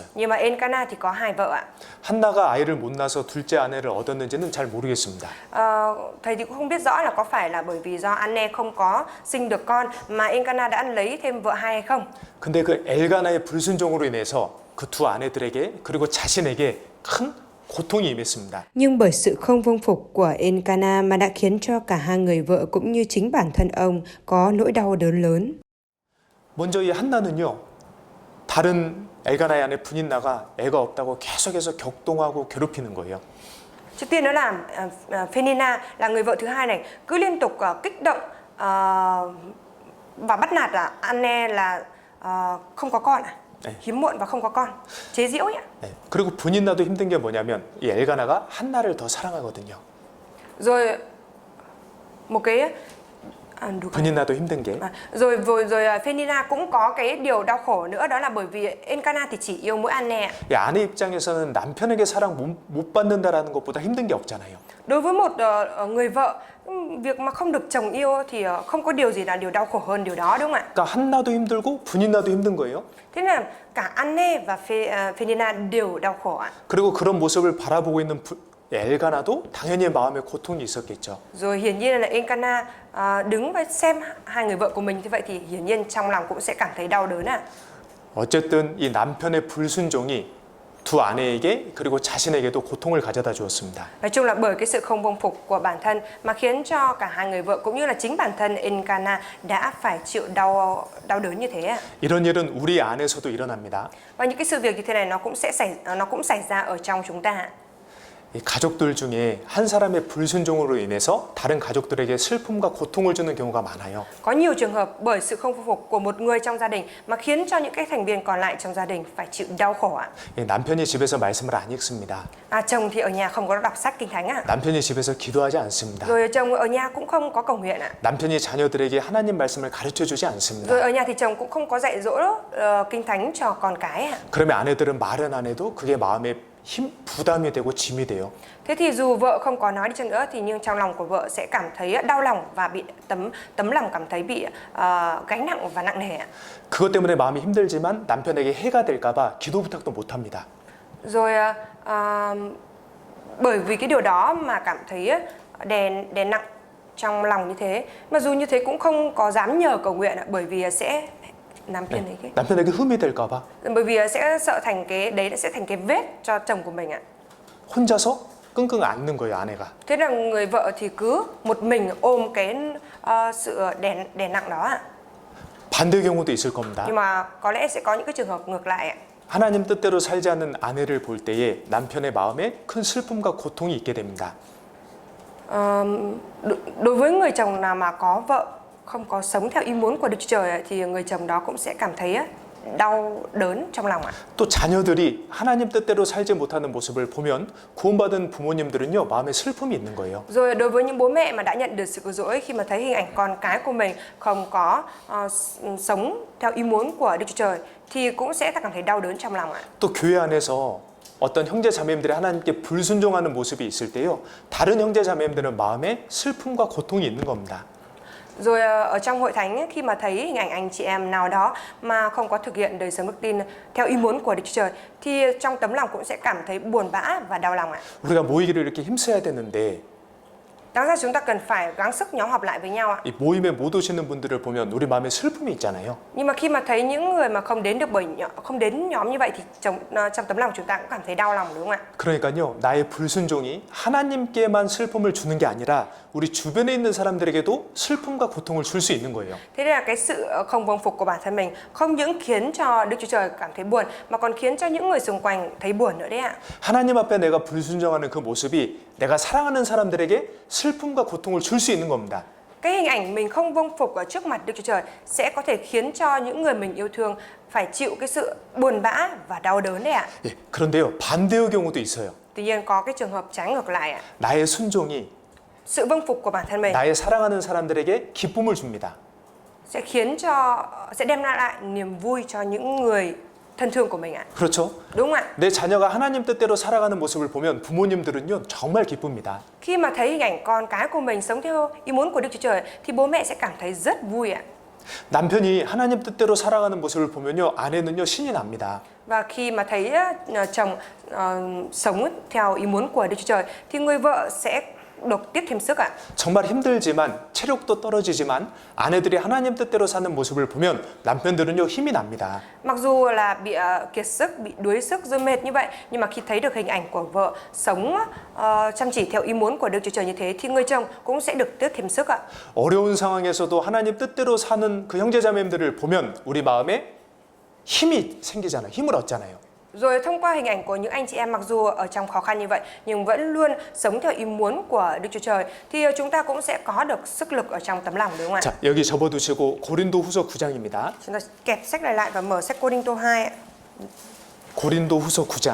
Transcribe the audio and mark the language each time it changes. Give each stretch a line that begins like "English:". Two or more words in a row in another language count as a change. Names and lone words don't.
Vietnamese: Nhưng mà Elkanah thì có 2 vợ ạ.
Korean: 한나가 아이를 못 낳아서 둘째 아내를 얻었는지는 잘 모르겠습니다.
Vietnamese: Thầy thì cũng không biết rõ là có phải là bởi vì do Anne không có sinh được con mà Elkanah đã lấy thêm vợ 2 hay không.
Korean: 근데 그 엘가나의 불순종으로 인해서 그 두 아내들에게 그리고 자신에게 큰 고통이 임했습니다.
Vietnamese: Nhưng bởi sự không vâng phục của Elkanah mà đã khiến cho cả hai người vợ cũng như chính bản thân ông có nỗi đau đớn lớn.
Korean: 먼저 이 한나는요, 다른 엘가나의 아내 분인나가 애가 없다고 계속해서 격동하고 괴롭히는 거예요.
Vietnamese: Trước tiên đó là Phenina là người vợ thứ hai này cứ liên tục kích động và bắt nạt Anne là không có con hiếm muộn và không có con, chế giễu nhỉ.
Korean: 네. 그리고 분인나도 힘든 게 뭐냐면 이 엘가나가 한나를 더 사랑하거든요.
Vietnamese: Rồi một cái
Korean: 분인나도 힘든 게
Vietnamese: rồi Phenina cũng có cái điều đau khổ nữa, đó là bởi vì Elkanah thì chỉ yêu mỗi Anne.
Korean: 이 아내 입장에서는 남편에게 사랑 못 받는다라는 것보다 힘든 게 없잖아요.
Vietnamese: Đối với một người vợ, việc mà không được chồng yêu thì không có điều gì là điều đau khổ hơn điều đó, đúng không ạ?
Korean: 그러니까 한나도 힘들고 분인나도 힘든 거예요.
Vietnamese: Thế nên là cả Anne và Phenina đều đau khổ ạ.
Korean: 그리고 그런 모습을 바라보고 있는 엘가나도 당연히 마음에 고통이 있었겠죠.
Vietnamese: Rồi hiển nhiên là Elkanah đứng và xem hai người vợ của mình như vậy thì hiển nhiên trong lòng cũng sẽ cảm thấy đau đớn ạ.
Korean: 어쨌든 이 남편의 불순종이 두 아내에게 그리고 자신에게도 고통을 가져다 주었습니다.
Vietnamese: Nói chung là bởi cái sự không vâng phục của bản thân mà khiến cho cả hai người vợ cũng như là chính bản thân Elkanah đã phải chịu đau đớn như thế ạ.
Korean: 이런 일은 우리 안에서도 일어납니다.
Vietnamese: Và những cái sự việc như thế này nó cũng xảy ra ở trong chúng ta.
Korean: 이 가족들 중에 한 사람의 불순종으로 인해서 다른 가족들에게 슬픔과 고통을 주는 경우가 많아요.
Vietnamese: Có nhiều trường hợp bởi sự không phục của một người trong gia đình mà khiến cho những cái thành viên còn lại trong gia đình phải chịu đau khổ ạ.
Korean: 남편이 집에서 말씀을 안 읽습니다.
Vietnamese: Chồng thì ở nhà không có đọc sách kinh thánh ạ.
Korean: 남편이 집에서 기도하지 않습니다.
Vietnamese: Rồi chồng ở nhà cũng không có cầu nguyện ạ.
Korean: 남편이 자녀들에게 하나님 말씀을 가르쳐 주지 않습니다.
Vietnamese: Rồi ở nhà thì chồng cũng không có dạy dỗ kinh thánh cho con cái ạ.
Korean: 그러면 아내들은 말은 안 해도 그게 마음에 부담이 되고 짐이 돼요.
Vietnamese: Thế thì dù vợ không có nói đi chăng nữa thì nhưng trong lòng của vợ sẽ cảm thấy đau lòng và bị tấm lòng cảm thấy bị gánh nặng và nặng nề ạ.
Korean: 그것 때문에 마음이 힘들지만 남편에게 해가 될까봐 기도 부탁도 못 합니다.
Vietnamese: Rồi bởi vì cái điều đó mà cảm thấy đè nặng trong lòng như thế, mà dù như thế cũng không có dám nhờ cầu nguyện ạ, bởi vì sẽ
Korean: 남편에게 흠이 될까봐.
Vietnamese: Bởi vì sẽ sợ thành cái đấy sẽ thành cái vết cho chồng của mình ạ.
Korean: 혼자서 끙끙 앓는 거예요, 아내가.
Vietnamese: Thế là người vợ thì cứ một mình ôm cái sự đè nặng đó ạ.
Korean: 반대 경우도 있을 겁니다.
Vietnamese: Nhưng mà có lẽ sẽ có những cái trường hợp ngược lại ạ.
Korean: 하나님 뜻대로 살지 않는 아내를 볼 때에 남편의 마음에 큰 슬픔과 고통이 있게 됩니다.
Vietnamese: Đối với người chồng nào mà có vợ không có sống theo ý muốn của Đức Chúa Trời thì người chồng đó cũng sẽ cảm thấy đau đớn trong lòng ạ.
Korean: 또 자녀들이 하나님 뜻대로 살지 못하는 모습을 보면 구원받은 부모님들은요, 마음에 슬픔이 있는 거예요.
Vietnamese: Rồi đối với những bố mẹ mà đã nhận được sự cứu rỗi, khi mà thấy hình ảnh con cái của mình không có sống theo ý muốn của Đức Chúa Trời thì cũng sẽ cảm thấy đau đớn trong lòng ạ.
Korean: 또 교회 안에서 어떤 형제 자매님들이 하나님께 불순종하는 모습이 있을 때요, 다른 형제 자매님들은 마음에 슬픔과 고통이 있는 겁니다.
Vietnamese: Rồi ở trong hội thánh khi mà thấy hình ảnh anh chị em nào đó mà không có thực hiện đời sống đức tin theo ý muốn của Đức Chúa Trời thì trong tấm lòng cũng sẽ cảm thấy buồn bã và đau lòng ạ.
Korean: 우리가 모이기를 이렇게 힘써야 되는데
Vietnamese: Đáng ra chúng ta cần phải gắng sức nhóm họp lại với nhau ạ.
Korean: 이 모임에 못 오시는 분들을 보면 우리 마음에 슬픔이 있잖아요.
Vietnamese: Nhưng mà khi mà thấy những người mà không đến nhóm như vậy thì trong tấm lòng chúng ta cũng cảm thấy đau lòng, đúng không ạ?
Korean: 그러니까요, 나의 불순종이 하나님께만 슬픔을 주는 게 아니라 우리 주변에 있는 사람들에게도 슬픔과 고통을 줄 수 있는 거예요.
Vietnamese: Thế nên là cái sự không vâng phục của bản thân mình không những khiến cho Đức Chúa Trời cảm thấy buồn mà còn khiến cho những người xung quanh thấy buồn nữa đấy ạ.
Korean: 하나님 앞에 내가 불순종하는 그 모습이 내가 사랑하는 사람들에게 슬픔과 고통을 줄 수 있는 겁니다.
Vietnamese: cái hình ảnh mình không vâng phục ở trước mặt Đức Chúa Trời sẽ có thể khiến cho những người mình yêu thương phải chịu cái sự buồn bã và đau đớn đấy ạ.
Korean: 예, 그런데요, 반대의 경우도 있어요.
Vietnamese: Tuy nhiên có cái trường hợp trái ngược lại ạ.
Korean: 나의 순종이
Vietnamese: Sự vâng phục của bản thân mình
Korean: 나의 사랑하는 사람들에게 기쁨을 줍니다.
Vietnamese: sẽ đem lại niềm vui cho những người thân thương của mình ạ.
Korean: 그렇죠?
Vietnamese: Đúng không ạ?
Korean: 내 자녀가 하나님 뜻대로 살아가는 모습을 보면 부모님들은요, 정말 기쁩니다.
Vietnamese: Khi mà thấy hình ảnh con cái của mình sống theo ý muốn của Đức Chúa Trời thì bố mẹ sẽ cảm thấy rất vui ạ.
Korean: 남편이 하나님 뜻대로 살아가는 모습을 보면요, 아내는요, 신이 납니다.
Vietnamese: Và khi mà thấy chồng sống theo ý muốn của Đức Chúa Trời thì người vợ sẽ được tiếp thêm sức ạ.
Korean: 정말 힘들지만 체력도 떨어지지만 아내들이 하나님 뜻대로 사는 모습을 보면 남편들은요, 힘이 납니다.
Vietnamese: Mặc dù là bị kiệt sức, bị đuối sức, rồi mệt như vậy, nhưng mà khi thấy được hình ảnh của vợ sống chăm chỉ theo ý muốn của Đức Chúa Trời như thế thì người chồng cũng sẽ được tiếp thêm sức ạ.
Korean: 어려운 상황에서도 하나님 뜻대로 사는 그 형제자매들을 보면 우리 마음에 힘이 생기잖아요. 힘을 얻잖아요.
Vietnamese: Rồi thông qua hình ảnh của những anh chị em mặc dù ở trong khó khăn như vậy nhưng vẫn luôn sống theo ý muốn của Đức Chúa Trời thì chúng ta cũng sẽ có được sức lực ở trong tấm lòng, đúng không ạ?
Korean: 자, 여기 접어두시고 고린도후서 9장입니다.
Vietnamese: Chúng ta kẹp sách này lại và mở sách Cô-rinh-tô 2 ạ.
Korean: 고린도후서 9장